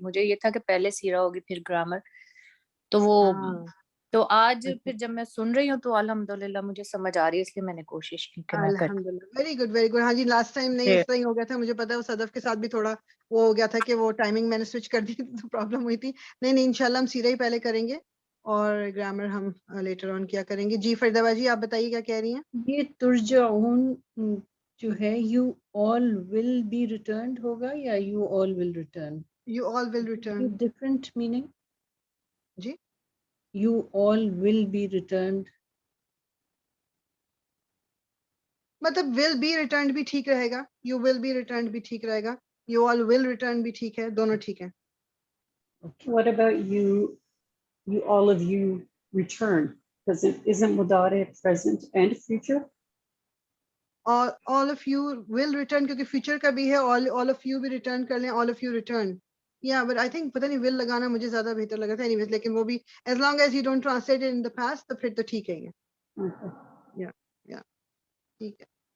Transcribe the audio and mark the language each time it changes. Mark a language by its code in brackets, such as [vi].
[ur] مجھے یہ تھا کہ پہلے سیرا ہوگی پھر گرامر. تو وہ تو آج پھر جب میں سن رہی ہوں تو الحمدللہ مجھے سمجھ آ رہی ہے، اس لیے میں نے کوشش کی کہ میں کروں. الحمدللہ. Very good very good. ہاں جی لاسٹ ٹائم نہیں اس طرح ہی ہو گیا تھا. مجھے پتا ہے وہ صدف کے ساتھ بھی تھوڑا وہ ہو گیا تھا کہ وہ ٹائمنگ میں نے سوئچ کر دی تو پرابلم ہوئی تھی. نہیں انشاءاللہ ہم سیرا ہی پہلے کریں گے اور گرامر ہم لیٹر آن کیا کریں گے. جی فردہ جی آپ بتائیے کیا کہہ رہی ہیں؟ یہ ترجعون جو ہے [en] you all will be returned [ur] ہوگا یا [en] you all will return? You all will return. Different meaning? [ur] جی [en] You all will be returned. [ur] مطلب [en] will be returned [ur] بھی ٹھیک رہے گا، [en] you will be returned [ur] بھی ٹھیک رہے گا، [en] you all will return [ur] بھی ٹھیک ہے، دونوں ٹھیک ہے. [en] Okay. What about you all of you return? Because it isn't mudari present and future. all of you will return [ur] کیونکہ فیوچر کا بھی ہے. [en] all of you [ur] بھی ریٹرن کر لیں. [en] all of you return. Yeah, but I think [ur] پتہ نہیں [en] will [ur] لگانا مجھے زیادہ بہتر لگا تھا. [en] anyways [ur] لیکن وہ بھی [en] as long as you don't translate it in the past [ur] تو پھر تو ٹھیک ہے یہ. [en] yeah [ur] ٹھیک ہے.